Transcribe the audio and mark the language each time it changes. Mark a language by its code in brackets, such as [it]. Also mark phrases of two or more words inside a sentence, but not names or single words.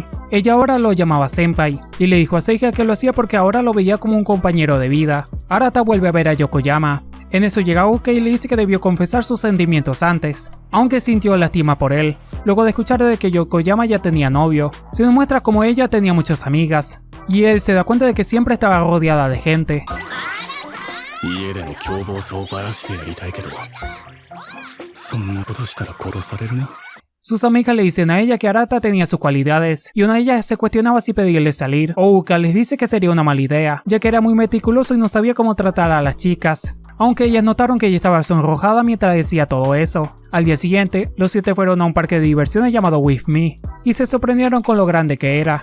[es] Ella ahora lo llamaba Senpai, y le dijo a Seiji que lo hacía porque ahora lo veía como un compañero de vida. Arata vuelve a ver a Yokoyama, En eso llega Ouka y le dice que debió confesar sus sentimientos antes, aunque sintió lástima por él. Luego de escuchar de que Yokoyama ya tenía novio, se nos muestra como ella tenía muchas amigas, y él se da cuenta de que siempre estaba rodeada de gente. [ja] 家での凶暴さをばらしてやりたいけど、そんなことしたら殺されるな。 [es] Sus amigas le dicen a ella que Arata tenía sus cualidades, y una de ellas se cuestionaba si pedirle salir. Ouka les dice que sería una mala idea, ya que era muy meticuloso y no sabía cómo tratar a las chicas. Aunque ellas notaron que ella estaba sonrojada mientras decía todo eso. Al día siguiente, los 7 fueron a un parque de diversiones llamado With Me, y se sorprendieron con lo grande que era.